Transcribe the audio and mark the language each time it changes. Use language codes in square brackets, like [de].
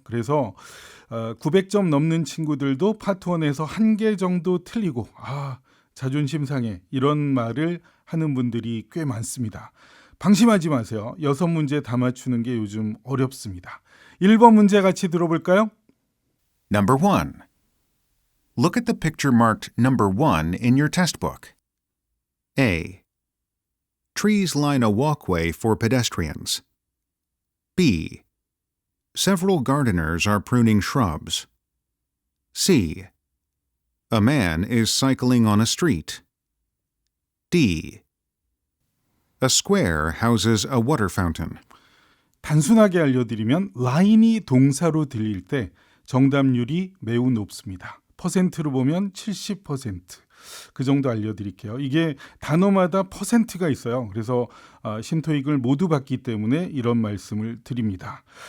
[ko] 그래서 900점 넘는 친구들도 파트 1에서 한 개 정도 틀리고 자존심 상해 이런 말을 하는 분들이 꽤 많습니다. 방심하지 마세요. 6문제 다 맞추는 게 요즘 어렵습니다. 1번 문제 같이 들어볼까요? [en] Number 1. Look at the picture marked number 1 in your test book. A. Trees line a walkway for pedestrians. B. Several gardeners are pruning shrubs. C. A man is cycling on a street. D. A square houses a water fountain. [ko] 단순하게 알려드리면 라인이 동사로 들릴 때 정답률이 매우 높습니다. 퍼센트로 보면 70%. 그 정도 알려드릴게요. 이게 단어마다 퍼센트가 있어요. 그래서 신토익을 모두 받기 때문에 이런 말씀을 드립니다.